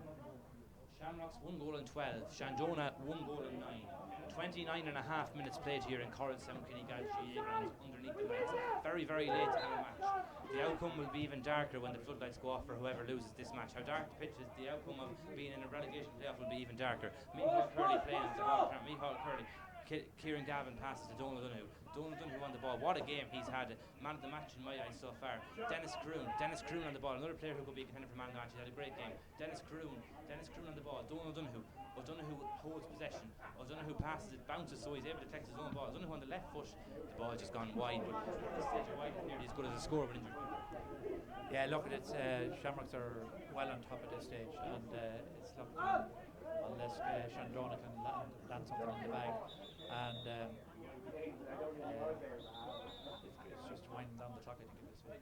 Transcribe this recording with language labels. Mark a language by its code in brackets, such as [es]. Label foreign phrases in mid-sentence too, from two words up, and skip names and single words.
[en] Shamrocks 1 goal and 12. Shandonagh 1 goal and 9. 29 and a half minutes played here in Corral Sound Kinnegad GA grounds underneath the lights. Very, very late in the match. The outcome will be even darker when the floodlights go off for whoever loses this match. How dark the pitch is, the outcome of being in a relegation playoff will be even darker. Mihal Curley playing on the ball. Mihal Curley. Kieran Gavin passes to Donald Donoghue. Donald Donoghue on the ball. What a game he's had. Man of the match in my eyes so far. Dennis Caroon on the ball. Another player who could be a contender for man of the match. He had a great game. Dennis Caroon on the ball. Donald Donoghue. O'Donoghue holds possession. O'Donoghue passes it, bounces, so he's able to collect his own ball. O'Donoghue on the left foot. The ball just gone wide, but at this stage, wide is nearly as good as a score of an injury. Yeah, look, it's Shamrocks are well on top at this stage, and it's looking unless Shandonagh can land something in the bag, and it's just winding down the clock, I think, at this stage.